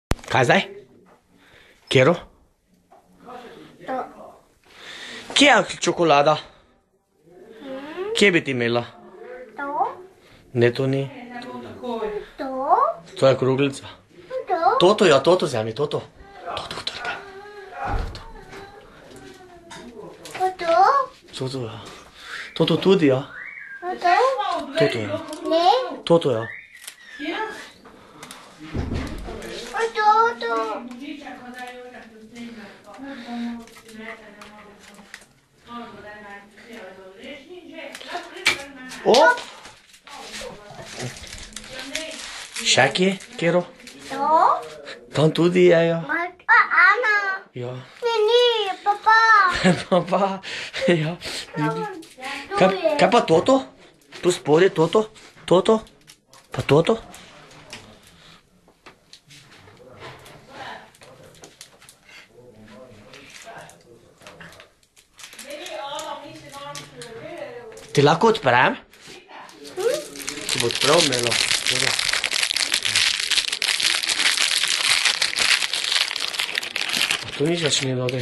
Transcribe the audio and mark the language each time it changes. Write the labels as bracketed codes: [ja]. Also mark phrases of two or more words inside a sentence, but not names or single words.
[sl] Kaj zdaj? Kjero? To. Kje je čokolada? Kje bi ti imela? To. Ne, to ni. To. To je kruglica. To. Toto, ja, toto vzemi, toto. Toto trgaj. To. Toto, ja. Toto tudi, ja. To. Toto, ja. Ne. Toto, ja. To. Op! Še kje, Kjero? To. Tam tudi je, ja. Ana. Ja. Ni, papa. Pa, ja. Kaj pa toto? Tu spodaj, toto? Toto? Pa toto? Ti lahko odprem? Ti bo odprl, Melo. To nič več ni dobro.